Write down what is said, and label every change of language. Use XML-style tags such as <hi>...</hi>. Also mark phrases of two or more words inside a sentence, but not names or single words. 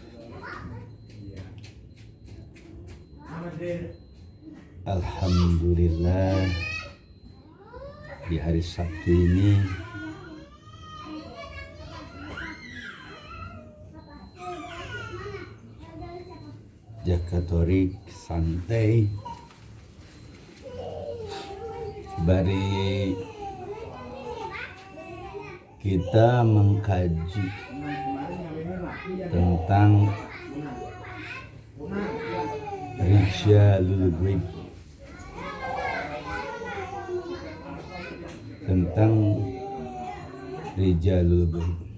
<id>Alhamdulillah, di hari Sabtu ini Jakatorik santai bari kita mengkaji tentang</id> <ar>Rijalul Ghaib,</ar> <id>tentang</id> <ar>Rijalul Ghaib.</ar>